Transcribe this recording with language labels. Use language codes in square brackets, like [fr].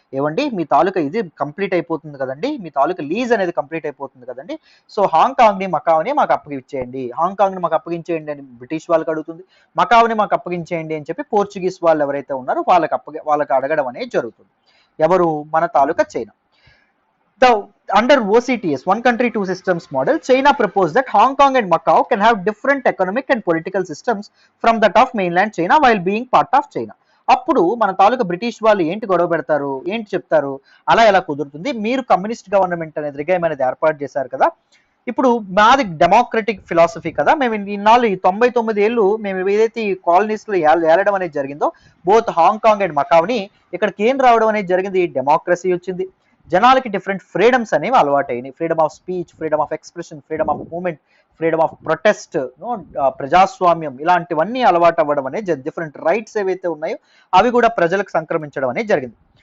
[te] ఏమండి మీ తాలూకా ఇది కంప్లీట్ అయిపోతుంది కదండి, మీ తాలూకా లీజ్ అనేది కంప్లీట్ అయిపోతుంది కదండి, సో హాంకాంగ్ని మకావ్ని మాకు అప్పగించేయండి, హాంకాంగ్ని మాకు అప్పగించేయండి అని బ్రిటిష్ వాళ్ళకి అడుగుతుంది. మకావ్ని మాకు అప్పగించేయండి అని చెప్పి పోర్చుగీస్ వాళ్ళు ఎవరైతే ఉన్నారో వాళ్ళకి అడగడం అనేది జరుగుతుంది. ఎవరు? మన తాలూకా China. [en] The under OCTS, one country two systems model, China proposed that Hong Kong and Macau can have different economic and political systems from that of mainland China while being part of China. [te] అప్పుడు మన తాలూకా British వాళ్ళు ఏంటి గొడవ పెడతారు, ఏంటి చెప్తారు, అలా ఎలా కుదురుతుంది, మీరు కమ్యూనిస్ట్ గవర్నమెంట్ అనేది రిగైమ్ అనేది ఏర్పాటు చేశారు కదా, ఇప్పుడు మాది డెమోక్రటిక్ ఫిలాసఫీ కదా, మేము ఇన్నాళ్ళు ఈ 99 ఏళ్ళు మేము ఏదైతే ఈ కాలనీస్లో ఏలడం అనేది జరిగిందో, బోత్ హాంకాంగ్ అండ్ మకావ్ని ఇక్కడికి ఏం రావడం అనేది జరిగింది, డెమోక్రసీ వచ్చింది, జనాలకి డిఫరెంట్ ఫ్రీడమ్స్ అనేవి అలవాటైనాయి, freedom of speech, freedom of expression, freedom of movement, freedom of protest, ప్రజాస్వామ్యం, ఇలాంటివన్నీ అలవాటు అవ్వడం అనేది డిఫరెంట్ రైట్స్ ఏవైతే ఉన్నాయో అవి కూడా ప్రజలకు సంక్రమించడం అనేది జరిగింది.